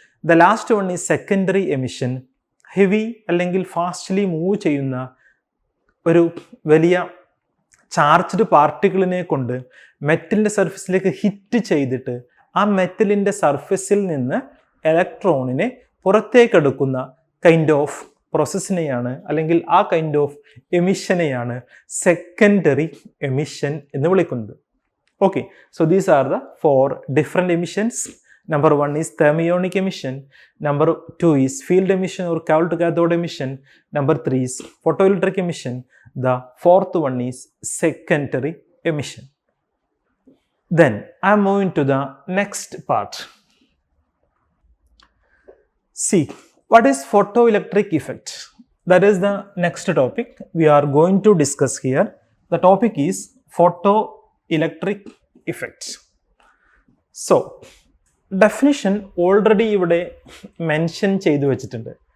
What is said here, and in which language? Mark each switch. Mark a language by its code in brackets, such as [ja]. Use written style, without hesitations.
[ml] The last one is secondary emission. Heavy അല്ലെങ്കിൽ fastly move ചെയ്യുന്ന ഒരു വലിയ ചാർജ്ഡ് പാർട്ടിക്കിളിനെ കൊണ്ട് മെറ്റലിൻ്റെ സർഫസിലേക്ക് ഹിറ്റ് ചെയ്തിട്ട് ആ മെറ്റലിൻ്റെ സർഫസിൽ നിന്ന് ഇലക്ട്രോണിനെ പുറത്തേക്കെടുക്കുന്ന കൈൻഡ് ഓഫ് പ്രോസസ്സിനെയാണ്, അല്ലെങ്കിൽ ആ കൈൻഡ് ഓഫ് എമിഷനെയാണ് സെക്കൻഡറി എമിഷൻ എന്ന് വിളിക്കുന്നത്. [en] Okay, so these are the 4 different emissions. Number 1 is thermionic emission. Number 2 is field emission or cold cathode emission. Number 3 is photoelectric emission. The fourth one is secondary emission. Then I am moving to the next part. See, what is photoelectric effect? That is the next topic we are going to discuss here. The topic is photoelectric effect. So, definition already [ml] ഇവിടെ mention ചെയ്തു വെച്ചിട്ടുണ്ട്.